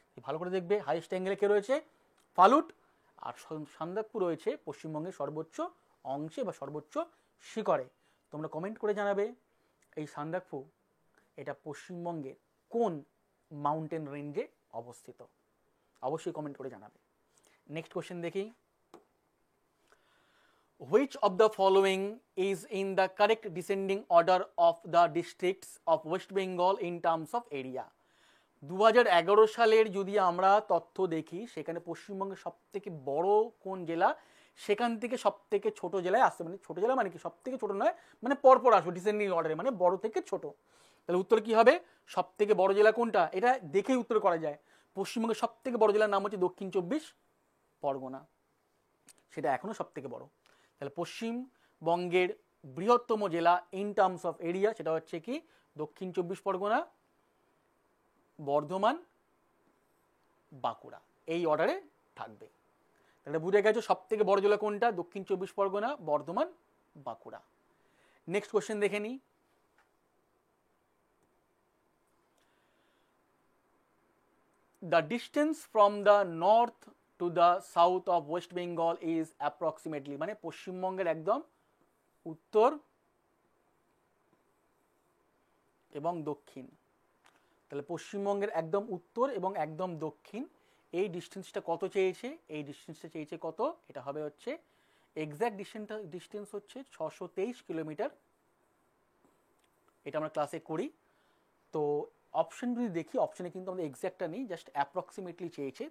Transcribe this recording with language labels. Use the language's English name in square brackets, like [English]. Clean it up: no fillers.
[Bangla] ভালো করে দেখবে, হাইয়েস্ট অ্যাঙ্গেলে কে রয়েছে? ফালুট। আর সান্দাকফু রয়েছে পশ্চিমবঙ্গের সর্বোচ্চ অংশে বা সর্বোচ্চ শিখরে। তোমরা কমেন্ট করে জানাবে এই সান্দাকফু এটা পশ্চিমবঙ্গের কোন মাউন্টেন রেঞ্জে অবস্থিত, অবশ্যই কমেন্ট করে জানাবে। নেক্সট কোশ্চেন দেখি, [English] which of the following is in the correct descending order of the districts of West Bengal in terms of area? [Bangla] 2011 সালের যদি আমরা তথ্য দেখি, সেখানে পশ্চিমবঙ্গের সব থেকে বড় কোন জেলা, সেখান থেকে সব থেকে ছোট জেলায় আসতে, মানে ছোট জেলা মানে কি সব থেকে ছোট নয়, মানে পরপর আসবে ডিসেন্ডিং অর্ডারে, মানে বড় থেকে ছোট। তাহলে উত্তর কি হবে? সব থেকে বড় জেলা কোনটা, এটা দেখেই উত্তর করা যায়। পশ্চিমবঙ্গের সব থেকে বড় জেলার নাম হচ্ছে দক্ষিণ 24 পরগনা, সেটা এখনো সব থেকে বড়। তাহলে পশ্চিমবঙ্গের বৃহত্তম জেলা ইন টার্মস অফ এরিয়া সেটা হচ্ছে কি দক্ষিণ 24 পরগনা, বর্ধমান, বাঁকুড়া, এই অর্ডারে থাকবে। তাহলে বুঝে গেছো সব থেকে বড় জেলা কোনটা, দক্ষিণ 24 পরগনা, বর্ধমান, বাঁকুড়া। নেক্সট কোশ্চেন দেখে নিই, [English] the distance from the north to the south of West Bengal is approximately, [Bangla] মানে পশ্চিমবঙ্গের একদম উত্তর এবং দক্ষিণ। তাহলে পশ্চিমবঙ্গের একদম উত্তর এবং একদম দক্ষিণ, এই ডিস্টেন্সটা কত চেয়েছে? এই ডিস্টেন্সটা চেয়েছে কত? এটা হবে হচ্ছে এক্স্যাক্ট ডিস্টেন্স হচ্ছে 623 কিলোমিটার। এটা আমরা ক্লাসে করি। তো অপশন যদি দেখি, অপশনে কিন্তু আমাদের এক্স্যাক্টটা নেই, জাস্ট অ্যাপ্রক্সিমেটলি চেয়েছে।